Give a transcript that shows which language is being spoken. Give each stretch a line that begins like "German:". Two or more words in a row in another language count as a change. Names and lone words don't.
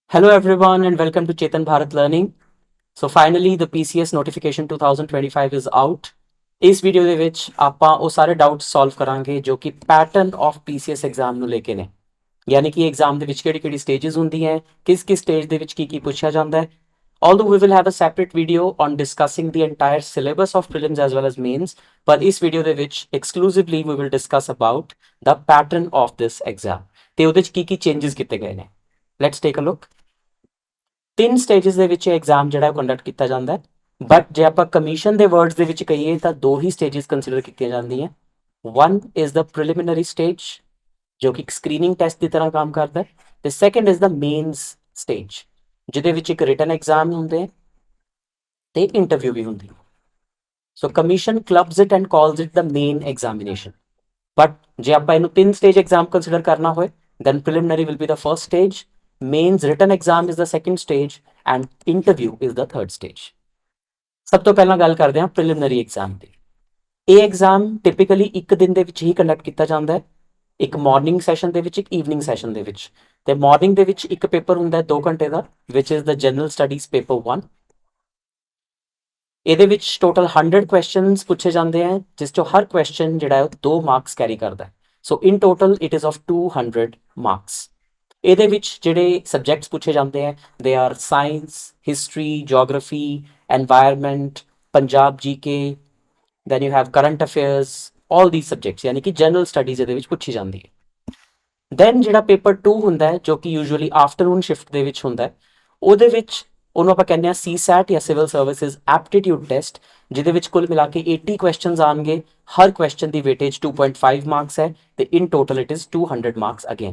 English: Hello everyone and welcome to Chetan Bharat Learning. So finally the PCS notification 2025 is out.
Punjabi: ਇਸ ਵੀਡੀਓ ਦੇ ਵਿੱਚ ਆਪਾਂ ਉਹ ਸਾਰੇ ਡਾਊਟਸ ਸੋਲਵ ਕਰਾਂਗੇ ਜੋ ਕਿ
English: pattern of PCS exam
Punjabi: ਨੂੰ ਲੈ ਕੇ ਨੇ। ਯਾਨੀ ਕਿ ਐਗਜ਼ਾਮ ਦੇ ਵਿੱਚ ਕਿਹੜੀ-ਕਿਹੜੀ ਸਟੇजेस ਹੁੰਦੀਆਂ, ਕਿਸ ਸਟੇਜ ਦੇ ਵਿੱਚ ਕੀ ਪੁੱਛਿਆ ਜਾਂਦਾ ਹੈ।
English: Although we will have a separate video on discussing the entire syllabus of prelims as well as mains, but
Punjabi: ਇਸ ਵੀਡੀਓ ਦੇ ਵਿੱਚ
English: exclusively we will discuss about the pattern of this exam
Punjabi: ਤੇ ਉਹਦੇ ਵਿੱਚ ਕੀ ਚੇਂजेस ਕੀਤੇ ਗਏ ਨੇ।
English: Let's take a look.
Punjabi: 3 ਸਟੇजेस ਦੇ ਵਿੱਚ ਐਗਜ਼ਾਮ ਜਿਹੜਾ ਕੰਡਕਟ ਕੀਤਾ ਜਾਂਦਾ ਹੈ, ਬਟ ਜੇ ਆਪਾਂ ਕਮਿਸ਼ਨ ਦੇ ਵਰਡਸ ਦੇ ਵਿੱਚ ਕਹੀਏ ਤਾਂ ਦੋ ਹੀ ਸਟੇजेस ਕੰਸੀਡਰ ਕੀਤੀਆਂ ਜਾਂਦੀਆਂ।
English: one is the preliminary stage
Punjabi: ਜੋ ਕਿ ਇੱਕ
English: screening test
Punjabi: ਦੀ ਤਰ੍ਹਾਂ ਕੰਮ ਕਰਦਾ ਹੈ, ਤੇ
English: second is the mains stage
Punjabi: ਜਿਹਦੇ ਵਿੱਚ ਇੱਕ
English: written exam
Punjabi: ਹੁੰਦੇ ਹੈ ਤੇ ਇੰਟਰਵਿਊ ਵੀ ਹੁੰਦੀ ਹੈ।
English: so commission clubs it and calls it the main examination.
Punjabi: ਬਟ ਜੇ ਆਪਾਂ ਇਹਨੂੰ 3 ਸਟੇਜ ਐਗਜ਼ਾਮ ਕੰਸੀਡਰ ਕਰਨਾ ਹੋਏ
English: then preliminary will be the first stage, mains written exam is the second stage and interview is the third stage.
Punjabi: ਸਭ ਤੋਂ ਪਹਿਲਾਂ ਗੱਲ ਕਰਦੇ ਹਾਂ ਪ੍ਰੀਲਿਮਿਨਰੀ ਐਗਜ਼ਾਮ ਦੀ। ਇਹ ਐਗਜ਼ਾਮ ਟਿਪੀਕਲੀ ਇੱਕ ਦਿਨ ਦੇ ਵਿੱਚ ਹੀ ਕੰਡਕਟ ਕੀਤਾ ਜਾਂਦਾ ਹੈ, ਇੱਕ
English: morning session
Punjabi: ਦੇ ਵਿੱਚ, ਇੱਕ
English: evening session
Punjabi: ਦੇ ਵਿੱਚ। ਤੇ ਮਾਰਨਿੰਗ ਦੇ ਵਿੱਚ ਇੱਕ ਪੇਪਰ ਹੁੰਦਾ ਹੈ 2 ਘੰਟੇ ਦਾ
English: which is the general studies paper 1।
Punjabi: ਇਹਦੇ ਵਿੱਚ ਟੋਟਲ 100 ਕੁਐਸਚਨਸ ਪੁੱਛੇ ਜਾਂਦੇ ਆ ਜਿਸ ਚੋਂ ਹਰ ਕੁਐਸਚਨ ਜਿਹੜਾ ਹੈ 2
English: marks carry
Punjabi: ਕਰਦਾ ਹੈ।
English: so in total it is of 200 marks.
Punjabi: ਇਹਦੇ ਵਿੱਚ ਜਿਹੜੇ ਸਬਜੈਕਟਸ ਪੁੱਛੇ ਜਾਂਦੇ ਆ
English: they are science, history, geography, एनवायरमेंट, पंजाब जीके, then you have current affairs, all these subjects
Punjabi: ਯਾਨੀ ਕਿ
English: general studies
Punjabi: ਇਹਦੇ ਵਿੱਚ ਪੁੱਛੀ ਜਾਂਦੀ ਹੈ। ਦੈਨ ਜਿਹੜਾ ਪੇਪਰ 2 ਹੁੰਦਾ ਹੈ ਜੋ ਕਿ
English: usually afternoon shift
Punjabi: ਦੇ ਵਿੱਚ ਹੁੰਦਾ ਹੈ, ਉਹਦੇ ਵਿੱਚ ਉਹਨੂੰ ਆਪਾਂ ਕਹਿੰਦੇ ਆ ਸੀਸੈਟ ਜਾਂ
English: civil services aptitude test,
Punjabi: ਜਿਹਦੇ ਵਿੱਚ ਕੁੱਲ ਮਿਲਾ ਕੇ 80 ਕੁਐਸਚਨਸ ਆਣਗੇ। ਹਰ ਕੁਐਸਚਨ ਦੀ ਵੇਟੇਜ 2.5 ਮਾਰਕਸ ਹੈ ਤੇ
English: in total it is 200 marks again.